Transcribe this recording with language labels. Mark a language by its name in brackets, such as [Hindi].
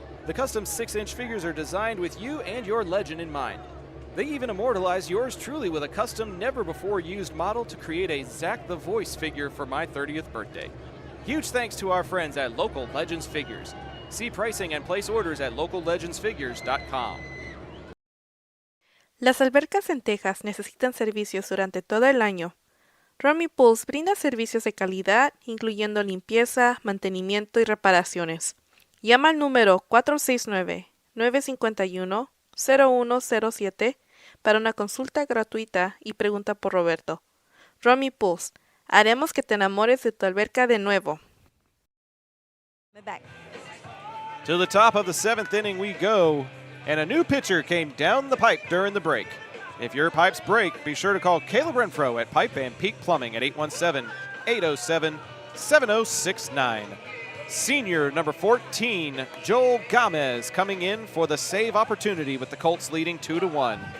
[English] The custom 6-inch figures are designed with you and your legend in mind. They even immortalize yours truly with a custom, never-before-used model to create a Zach the Voice figure for my 30th birthday. Huge thanks to our friends at Local Legends Figures. See pricing and place orders at locallegendsfigures.com. [Spanish] Las albercas en Texas necesitan servicios durante todo el año. Romy Pools brinda servicios de calidad, incluyendo limpieza, mantenimiento y reparaciones. Llama al número 469-951-0107 para una consulta gratuita y pregunta por Roberto. Romy Pools, haremos que te enamores de tu alberca de nuevo. [English] To the top of the 7th inning we go, and a new pitcher came down the pipe during the break. If your pipes break, be sure to call Caleb Renfro at Pipe and Peak Plumbing at 817-807-7069. Senior number 14, Joel Gomez, coming in for the save opportunity with the Colts leading 2-1.